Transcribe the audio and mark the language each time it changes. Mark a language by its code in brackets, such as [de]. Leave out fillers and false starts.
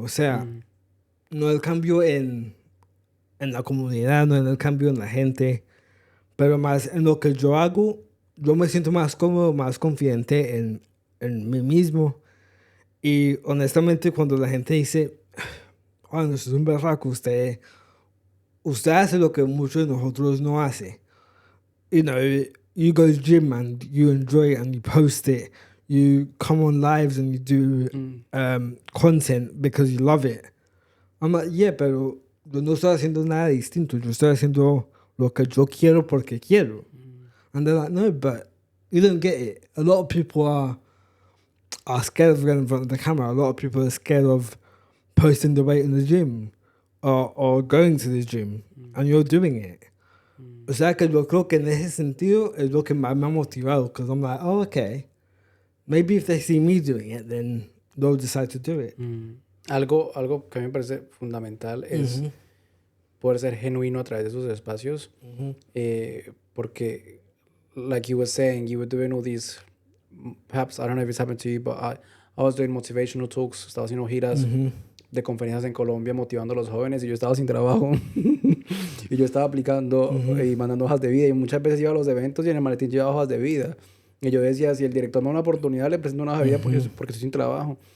[es] O sea, no el cambio en la comunidad, no en el cambio en la gente, pero más en lo que yo hago. Yo me siento más cómodo, más confidente en mí mismo. Y honestamente, cuando la gente dice, bueno, usted es un berraco, usted hace lo que muchos de nosotros no hace. [en] You know, you go to the gym and you enjoy it and you post it. You come on lives and you do content because you love it. I'm like, yeah, [es] pero yo no estoy haciendo nada distinto. Yo estoy haciendo lo que yo quiero porque quiero. [en] And they're like, no, but you don't get it. A lot of people are scared of getting in front of the camera. A lot of people are scared of posting the weight in the gym or going to the gym. And you're doing it. [es] O sea que yo creo que en ese sentido es lo que más me ha motivado. [en] Because I'm like, oh, okay. Maybe if they see me doing it, then they'll decide to do it. [es] Algo que a mí me parece fundamental es poder ser genuino a través de esos espacios. Porque, [en] like you were saying, you were doing all these, perhaps, I don't know if it's happened to you, but I was doing motivational talks, [es] estaba haciendo giras de conferencias en Colombia motivando a los jóvenes y yo estaba sin trabajo y yo estaba aplicando y mandando hojas de vida y muchas veces iba a los eventos y en el maletín llevaba hojas de vida y yo decía, si el director me da una oportunidad le presento una hoja de vida porque estoy sin trabajo.